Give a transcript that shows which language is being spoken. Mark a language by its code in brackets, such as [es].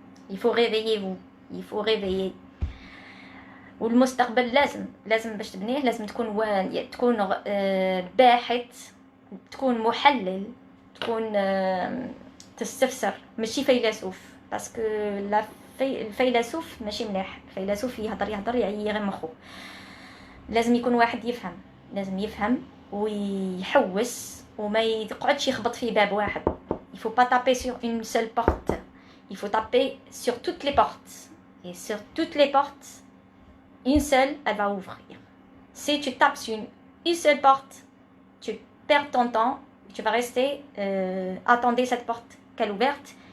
[fr] Il faut réveiller vous, il faut réveiller. [ar] والمستقبل لازم باش تبنيه لازم تكون باحث، تكون محلل، تكون تستفسر، ماشي فيلسوف، باسكو الفيلسوف ماشي مليح، الفيلسوف يهضر يعيي غير مخو. لازم يكون واحد يفهم، لازم يفهم ويحوس وما يقعدش يخبط في باب واحد. [fr] il faut pas taper sur une seule porte, il faut taper sur toutes les portes, et sur toutes les portes une seule elle va ouvrir. Si tu tapes sur une seule porte, tu perds ton temps, tu vas rester attendre cette porte qu'elle ouverte.